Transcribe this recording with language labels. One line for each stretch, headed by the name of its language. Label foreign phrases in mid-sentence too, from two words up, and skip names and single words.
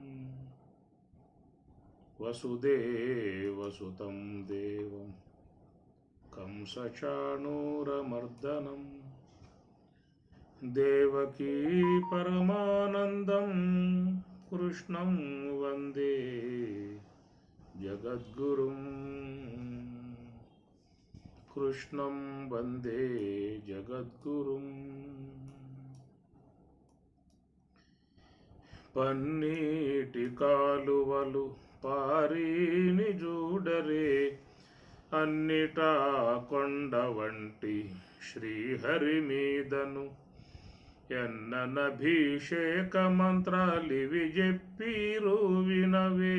Sanskrit: वसुदेवसुतं देवं कंसचाणूरमर्दनं देवकी परमानन्दं कृष्णं वन्दे जगद्गुरुं। कृष्णं वन्दे जगद्गुरुं।
Telugu: పన్నీటి కాలువలు పారీని జూడరే, అన్నిటా కొండ వంటి శ్రీహరి మీదను ఎన్ననభిషేక మంత్రాలివి చెప్పిరు వినవే.